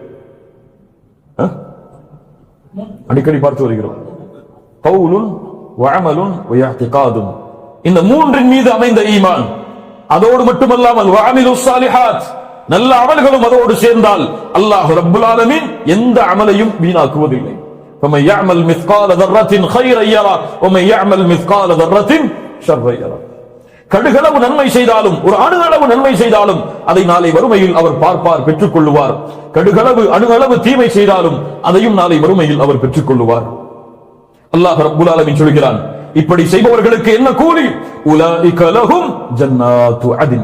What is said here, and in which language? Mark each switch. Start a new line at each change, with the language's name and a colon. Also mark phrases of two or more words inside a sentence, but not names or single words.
Tamil: அடிக்கடி பார்த்து வருகிறோம்.
Arabic: قول وعمل واعتقاد.
Tamil: இந்த மூன்றின் மீது அமைந்த ஈமான். அதோடு மட்டுமல்லாமல்
Arabic: وعملوا الصالحات,
Tamil: நல்ல அமல்களும் அதோடு சேர்ந்தால்
Arabic: الله رب العالمين
Tamil: எந்த அமலையும் வீணாக்குவதில்லை.
Arabic: فمن يعمل مثقال ذرة خيرا يرى ومن يعمل مثقال ذرة شرا يرى.
Tamil: கடுகளவு நன்மை செய்தாலும், ஒரு அணுகளவு நன்மை செய்தாலும் அதை நாளை வறுமையில் அவர் பார்ப்பார், பெற்றுக் கொள்ளுவார். கடுகளவு அணுகளவு தீமை செய்தாலும் அதையும் நாளை வறுமையில் அவர் பெற்றுக் கொள்ளுவார்.
Arabic: الله رب العالمين
Tamil: சொல்கிறான், இப்படி செய்பவர்களுக்கு என்ன கூலி?
Arabic: أولئك لهم جنات عدن.